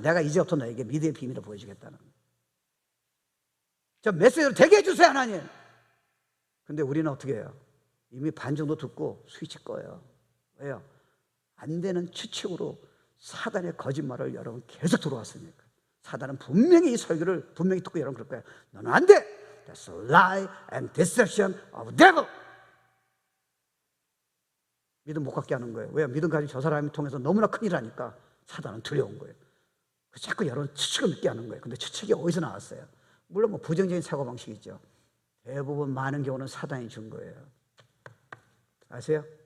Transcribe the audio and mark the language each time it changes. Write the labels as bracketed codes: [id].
[ko] 내가 이제부터 너에게 믿음의 비밀을 보여주겠다는 거예요. 저 메시지로 되게 해주세요, 하나님. 근데 우리는 어떻게 해요? 이미 반 정도 듣고 스위치 꺼요. 왜요? 안 되는 추측으로 사단의 거짓말을 여러분 계속 들어왔으니까. 사단은 분명히 이 설교를 분명히 듣고 여러분 그럴 거예요. 너는 안 돼. [en] That's a lie and deception of devil. [ko] 믿음 못 갖게 하는 거예요. 왜요? 믿음 가지고 저 사람을 통해서 너무나 큰일 하니까 사단은 두려운 거예요. 그래서 자꾸 여러분 추측을 믿게 하는 거예요. 근데 추측이 어디서 나왔어요? 물론 뭐 부정적인 사고방식이죠. 대부분 많은 경우는 사단이 준 거예요. 아세요?